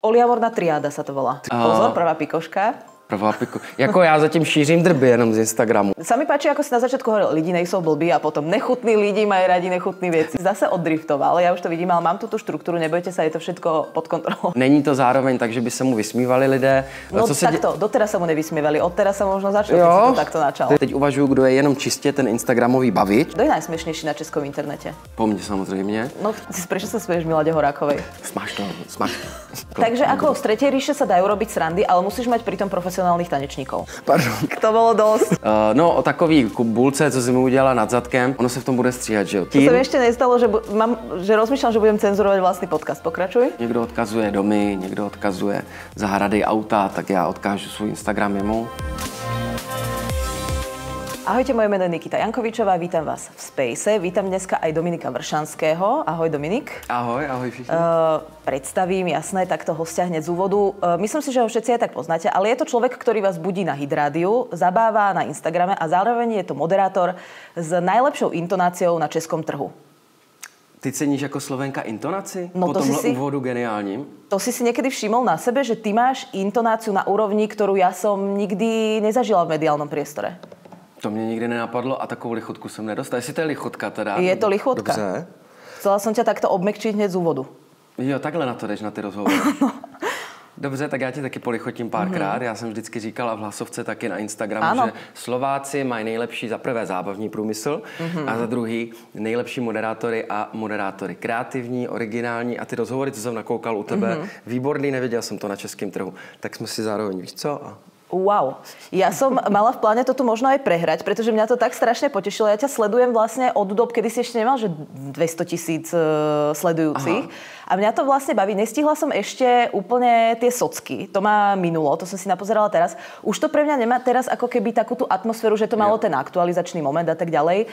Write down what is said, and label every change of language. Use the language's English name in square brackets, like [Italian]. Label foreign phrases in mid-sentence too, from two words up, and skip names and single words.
[Slovak] Poliamorná triáda sa to volá. Pozor, prvá pikoška. [Czech] Jako já zatím šířím drby jenom z Instagramu. [Slovak] Sa mi páči, ako si na začiatku hovoril, [Czech] lidi nejsou blbí [Slovak] a potom nechutní lidi majú radi nechutné veci. Zase oddriftoval, ja už to vidím, ale mám tu štruktúru, nebojte sa, je to všetko pod kontrolou. [Czech] Není to zároveň tak, že by se mu vysmívali lidé. [Slovak] No takto, doteraz sa mu nevysmievali, odteraz sa možno začal, keď si to takto načal. [Czech] Teď uvažuju, kdo je jenom čistě ten instagramový bavič. [Slovak] Kto je najsmiešnejší na českom internete? [Czech] Po mně samozřejmě. [Slovak] No, prečo sa smieš Milade Horákovej? [Czech] Smaž to. [Slovak] Takže ako z tretej ríše sa dajú robiť srandy, ale musíš mať pritom profesionálnych tanečníkov. Pardon. To bolo dosť. No, [Czech] o takový bulce, co si mi udělala nad zadkem, ono se v tom bude stříhat, že jo? [Slovak] To sa mi ešte nestalo, že rozmýšľam, že budem cenzurovať vlastný podcast. Pokračuj. [Czech] Někdo odkazuje domy, někdo odkazuje zahrady, auta, tak já odkážu svůj Instagram jemu. [Slovak] Ahojte, moje meno je Nikita Jankovičová, vítam vás v Space. Vítam dneska aj Dominika Vršanského. Ahoj, Dominik. [Czech] Ahoj všichni. [Slovak] Predstavím, jasné, takto hostia hneď z úvodu. Myslím si, že ho všetci aj tak poznáte, ale je to človek, ktorý vás budí na Hit Rádiu, zabáva na Instagrame a zároveň je to moderátor s najlepšou intonáciou na českom trhu. [Czech] Ty ceníš jako Slovenka intonaci? No, po tomhle úvodu geniálním? [Slovak] To si niekedy všimol na sebe, že ty máš intonáciu na úrovni, ktorú ja som nikdy nezažila v mediálnom priestore. [Czech] To mě nikdy nenapadlo a takovou lichotku jsem nedostal. Jestli to je lichotka teda? [Slovak] Je to lichotka. [Czech] Dobře. [Slovak] Chcela som ťa takto obmekčiť hneď z úvodu. [Czech] Jo, takhle na to jdeš, na ty rozhovory. Dobře, tak já ti taky polichotím párkrát. Já jsem vždycky říkala v hlasovce taky na Instagramu, že Slováci mají nejlepší za prvé zábavní průmysl a za druhý nejlepší moderátory a moderátory. Kreativní, originální a ty rozhovory, co jsem nakoukal u tebe, výborný, nevěděl jsem to na českém trhu. Tak jsme si zároveň, víš co? Wow. [Slovak] Ja som mala v pláne to tu možno aj prehrať, pretože mňa to tak strašne potešilo. Ja ťa sledujem vlastne od dob, kedy si ešte nemal, že 200 000 sledujúcich. Aha. A mňa to vlastne baví. Nestihla som ešte úplne tie socky. To ma minulo, to som si napozerala teraz. Už to pre mňa nemá teraz ako keby takú tú atmosféru, že to malo ten aktualizačný moment a tak ďalej.